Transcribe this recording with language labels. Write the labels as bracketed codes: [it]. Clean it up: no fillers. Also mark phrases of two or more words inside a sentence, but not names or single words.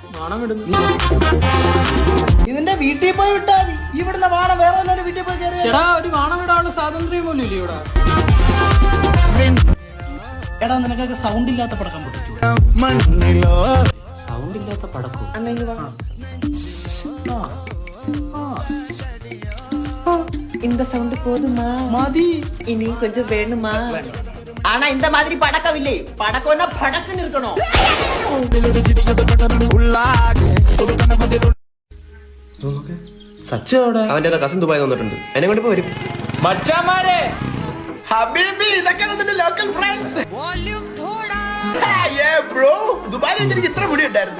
[ml] ഇതിന്റെ വീട്ടിൽ പോയി വിട്ടാ മതി. ഇവിടുന്ന് വാണം വേറെ എല്ലാവരും വീട്ടിൽ പോയി കയറിയാ ഒരു വാണം വിടാനുള്ള സ്വാതന്ത്ര്യം പോലും ഇല്ല ഇവിടെ. എടാ നിനക്കൊക്കെ സൗണ്ട് ഇല്ലാത്ത പടക്കം പൊട്ടിച്ചു. സൗണ്ട് ഇല്ലാത്ത പടക്കും [ta] இந்த சவுண்ட் போதுமா? மதி இனி கொஞ்சம் வேணுமா? ஆனா இந்த மாதிரி படக்கம் இல்லை. படக்கம்னா படக்குன்னு இருக்கணும். [ml] സച്ചോടെ അവന്റെ കസിൻ ദുബായി വന്നിട്ടുണ്ട്. എന്നെ കൊണ്ട് വരും. മച്ചാമാരെ ഹബീബി ഇതൊക്കെയാണ് നിന്റെ [en] local friends. [ml] ബ്രോ ദുബായിൽ എനിക്ക് ഇത്ര മുടി ഉണ്ടായിരുന്നു.